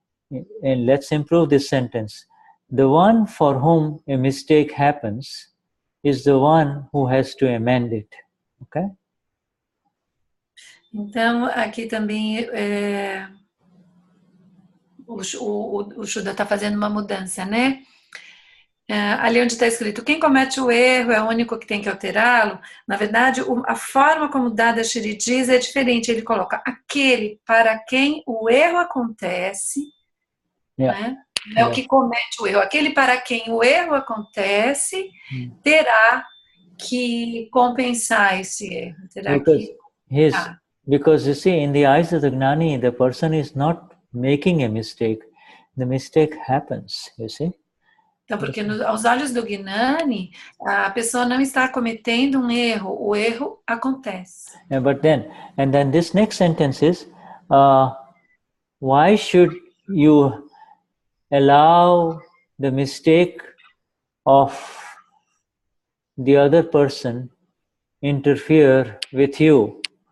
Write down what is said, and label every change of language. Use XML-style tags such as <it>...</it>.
<en>And let's improve this sentence. The one for whom a mistake happens is the one who has to amend it. Okay?</en> <pt>Então, aqui também o Shuddha está fazendo uma mudança, né? Ali onde está escrito, quem comete o erro é o único que tem que alterá-lo. Na verdade, a forma como Dadashri diz é diferente. Ele coloca aquele para quem o erro acontece, né? É o que comete o erro. Aquele para quem o erro acontece terá que compensar esse erro. Terá</pt> <en>Because you see, in the eyes of the Gnani, the person is not making a mistake. The mistake happens, you see.</en> <pt>Então, porque aos olhos do Gnani, a pessoa não está cometendo um erro, o erro acontece.</pt> <en>But then this next sentence is, why should you allow the mistake of the other person interfere with you?</en>